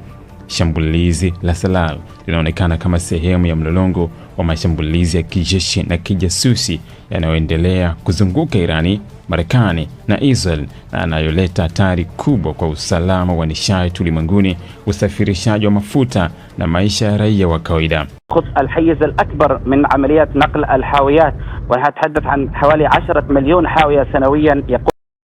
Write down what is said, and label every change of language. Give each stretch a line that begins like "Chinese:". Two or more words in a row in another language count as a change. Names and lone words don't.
Swahili: Shambulizi la Salal linaonekana kama sehemu ya mlolongo wa mashambulizi ya kijeshi na kijasusi yanayoendelea kuzunguka Irani, Marekani na Israel, na yanayoleta hatari kubwa kwa usalama wa nishati ulimwenguni, usafirishaji wa mafuta na maisha ya raia wa kawaida.
Arabic: الحيز الأكبر من عمليات نقل الحاويات، ونتحدث عن حوالي 10 مليون حاوية سنويا.